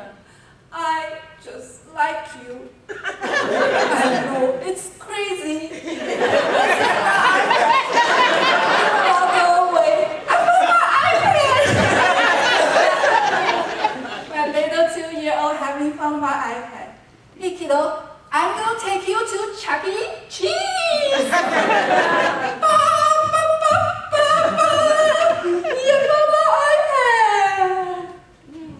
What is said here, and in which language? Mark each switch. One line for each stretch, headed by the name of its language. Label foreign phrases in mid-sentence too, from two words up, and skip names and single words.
English: I just like you. I know, it's crazy. This is my iPad. I'll go away. I found my iPad! My little 2-year-old having found my iPad. Hey kiddo, I'm gonna take you to Chuck E. Cheese! Ba, ba, ba, ba, ba. You found my iPad!